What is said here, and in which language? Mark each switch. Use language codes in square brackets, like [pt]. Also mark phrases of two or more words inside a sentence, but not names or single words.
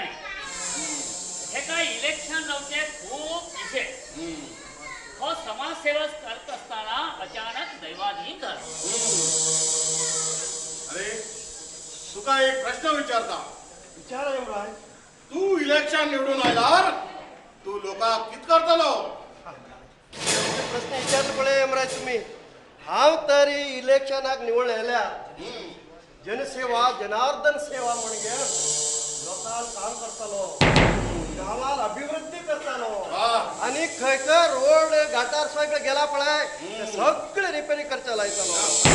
[kok] हे काय इलेक्शन जावचे खूप इशे. [mr] हो समाजसेवा करत असताना अचानक दैवाधीन झाला. [kok] अरे तुका एक प्रश्न विचारता. विचारा यमराज. तू इलेक्शन निवडून आयलार तू लोकांक कित करतलो. प्रश्न विचारले पळय यमराज तुम्ही. हांव तरी इलेक्शनाक निवड आयल्या जनसेवा जनार्दन सेवा म्हणजे लोकांक काम करतलो गावात अभिवृद्धी करतलो आणि खंय खंय रोड घाटार सगळं गेला पळय सगळे रिपेरी करचे लायतलो.